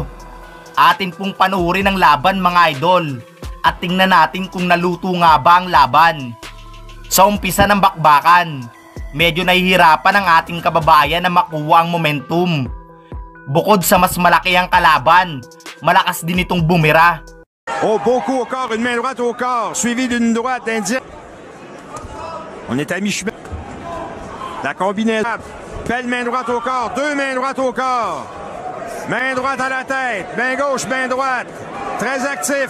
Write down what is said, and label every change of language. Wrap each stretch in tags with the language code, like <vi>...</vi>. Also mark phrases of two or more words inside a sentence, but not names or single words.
<tl>Atin pong panuorin ang laban mga idol at tingnan natin kung naluto nga ba ang laban. Sa umpisa ng bakbakan, medyo nahihirapan ang ating kababayan na makuha ang momentum. Bukod sa mas malaki ang kalaban, malakas din itong bumira.</tl> <fr>Oh, beau coup au corps, une main droite au corps, suivie d'une droite indirecte. On est à mi-chemin. La combinaison. Belle main droite au corps, deux mains droites au corps. Main droite à la tête, main gauche, main droite. Très actif.</fr>